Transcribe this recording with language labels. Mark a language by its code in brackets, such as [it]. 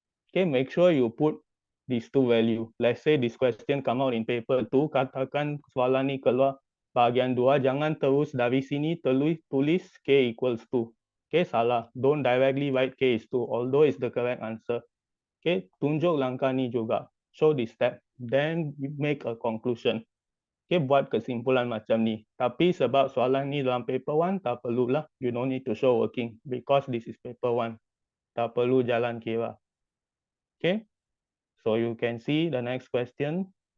[en] Okay, make sure you put these two value. Let's say this question come out in paper 2, [ms] katakan soalan ni keluar bahagian 2, jangan terus dari sini tulis K equals 2. Okay, salah. [en] Don't directly write K is 2, although it's the correct answer. [ms] Okay, tunjuk langkah ni juga. [en] Show this step. Then you make a conclusion. Okay, [ms] buat kesimpulan macam ni. Tapi sebab soalan ni dalam paper 1, tak perlulah. [en] You don't need to show working because this is paper 1. [ms] Tak perlu jalan kira. [en] Okay, so you can see the next question.